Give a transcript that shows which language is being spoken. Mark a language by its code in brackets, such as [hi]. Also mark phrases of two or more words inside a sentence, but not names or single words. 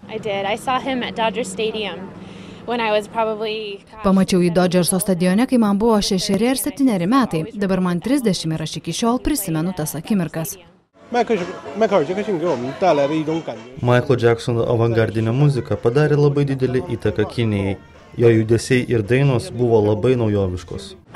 [en] I did. I saw him at Dodger Stadium when I was probably... [lt] Pamačiau jį Dodgerso stadione, kai man buvo 6 ar 7 metai. Dabar man 30 ir aš iki šiol prisimenu tas akimirkas. Michael Jacksono avangardinė muzika padarė labai didelį įtaką Kinijai. Jo judesiai ir dainos buvo labai naujoviškos.